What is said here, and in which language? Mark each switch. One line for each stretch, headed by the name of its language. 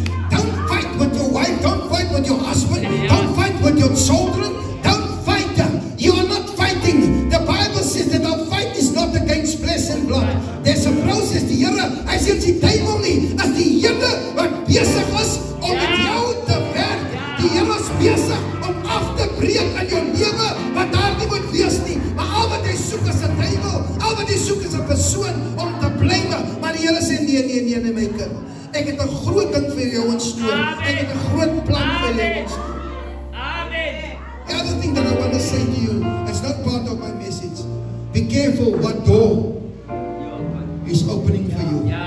English: Don't fight with your wife, don't fight with your husband, don't fight with your children, don't fight. You are not fighting. The Bible says that our fight is not against flesh and blood. There's a process.
Afrikaans: Die Here, hy sê die duiwel nie, as die Here wat besig is om met jou te werk. Die Here is besig om af te breek in jou lewe wat daar nie moet wees nie. Maar al wat hy soek is 'n duiwel, al wat hy soek is 'n persoon om te blyme. Maar die Here sê nee my kind. Ek het 'n groot ding vir jou instoor. Ek het 'n groot plan vir jou instoor. Amen.
English: The other thing that I want to say to you, it's not part of my message. Be careful what door is opening for you.